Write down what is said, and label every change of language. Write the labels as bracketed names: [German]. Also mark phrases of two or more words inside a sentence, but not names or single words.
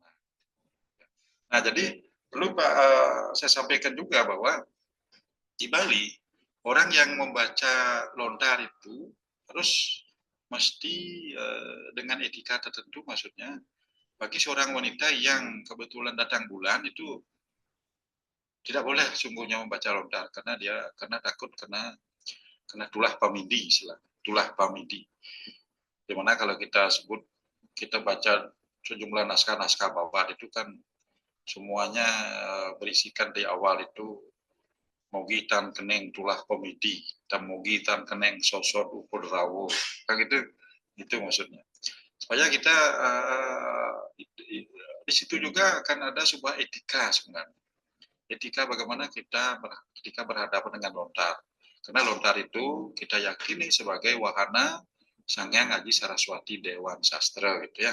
[Indonesian] Nah, jadi perlu saya sampaikan juga bahwa di Bali orang yang membaca lontar itu harus mesti dengan etika tertentu, maksudnya bagi seorang wanita yang kebetulan datang bulan itu tidak boleh sungguhnya membaca lontar karena takut kena tulah pamidi, tulah pamidi. Dimana kalau kita baca sejumlah naskah-naskah Babat itu kan semuanya berisikan di awal itu [Kawi] mogi tan keneng tulah pamidi, tan mogi tan keneng sosot ukur rawo, [Indonesian] kan itu maksudnya. Supaya kita di situ juga akan ada sebuah etika sebenarnya. Etika bagaimana ketika berhadapan dengan lontar. Karena lontar itu kita yakini sebagai wahana Sanghyang Aji Saraswati Dewan Sastra gitu ya.